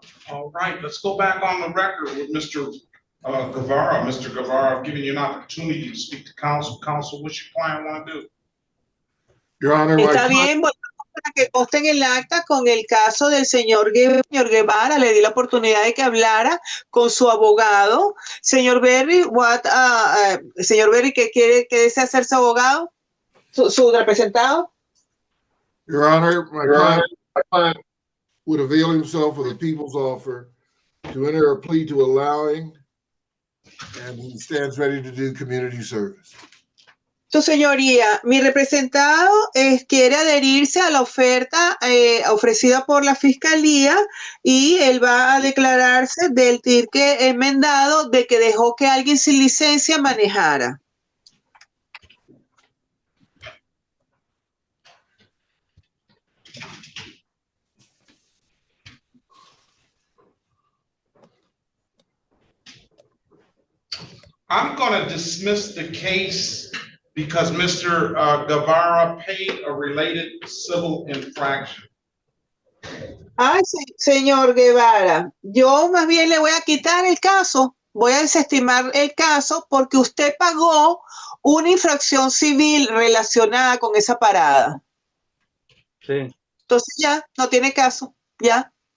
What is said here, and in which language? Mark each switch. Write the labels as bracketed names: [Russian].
[English] All right, let's go back on the record with Mr. Guevara. Mr. Guevara, I've given you an opportunity to speak to counsel. Counsel, what's your client want to do? Your Honor, my [Spanish] Está [English] client, [Spanish] bien, bueno, para que conste en el acta con el caso del señor Guevara, le di la oportunidad de que hablara con su abogado. Señor Berry, señor Berry, ¿qué desea hacer su abogado? ¿Su representado? [English] Your Honor, my client would avail himself of the people's offer to enter a plea to allowing, and he stands ready to do community service. [Spanish] Su señoría, mi representado quiere adherirse a la oferta ofrecida por la fiscalía y él va a declararse del ticket enmendado de que dejó que alguien sin licencia manejara. [English] I'm going to dismiss the case because Mr. Guevara paid a related civil infraction. [Spanish] Ay, señor Guevara, yo más bien le voy a quitar el caso, voy a desestimar el caso porque usted pagó una infracción civil relacionada con esa parada. Sí. Entonces ya, no tiene caso, ya.